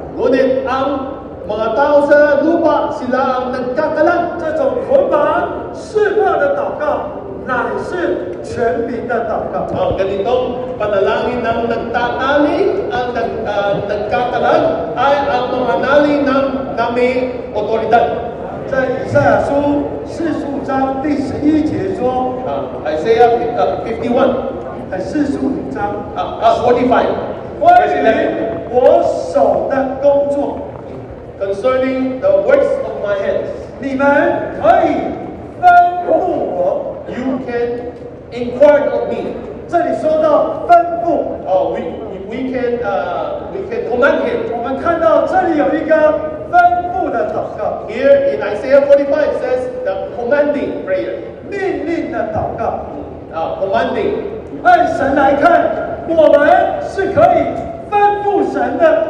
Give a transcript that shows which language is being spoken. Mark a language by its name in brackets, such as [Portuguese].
[Filipino] Ngunit ang mga tao sa lupa, sila ang nagkakalag. [Chinese] 这种捆绑释放的祷告，乃是权柄的祷告。 [Filipino] Ang ganitong panalangin ng nagtatali, ang nagkakalag, ay ang mga nali ng na may otoridad. [Chinese] 在以赛亚书45章第11节说， [English] Isaiah 51, [Chinese] 45章， 45, 关 [English] verse 11. [Chinese] 于我手的工作， [English] Concerning the works of my hands, [Chinese] 你们可以吩咐我。 [English] you can inquire of me. [Chinese] 这里说到吩咐， [English] We can command him. [Chinese] 我们看到这里有一个吩咐的祷告， [English] Here in Isaiah 45 it says the commanding prayer. [Chinese] 命令的祷告。 [English] Commanding. [Chinese] 按神来看，我们是可以吩咐神的。